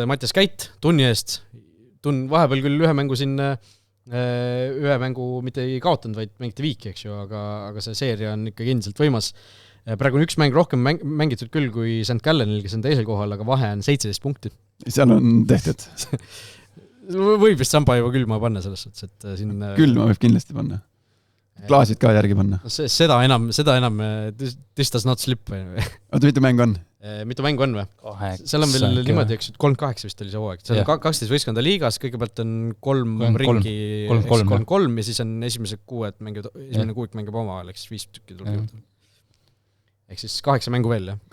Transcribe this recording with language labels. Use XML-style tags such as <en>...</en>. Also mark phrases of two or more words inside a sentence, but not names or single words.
<et>Mattias Käit tunni eest. Vahepeal küll ühe mängu mitte ei kaotanud, vaid mängiti viiki, eks ju, aga see seeria on ikka endiselt võimas. Praegu on üks mäng rohkem mängitud küll kui St. Gallenil, kes on teisel kohal, aga vahe on 17 punkti. Seal on tehtud. Võib vist samba juba külma panna selles suhtes, et siin... Külma võib kindlasti panna. Klaasid ka järgi panna. Seda enam</et> <en>this does not slip.</en> <et>Oota, mitu mängu on? Mitu mängu on või? Seal on veel niimoodi, eks 3-8 vist oli see hooaeg. Seal on 12 võistkonda liigas, kõigepealt on 3 ringi 3-3 ja siis on esimene kuuik mängib oma vahel, eks 5 tükki tuleb juurde. Ehk siis 8 mängu veel, jah.</et>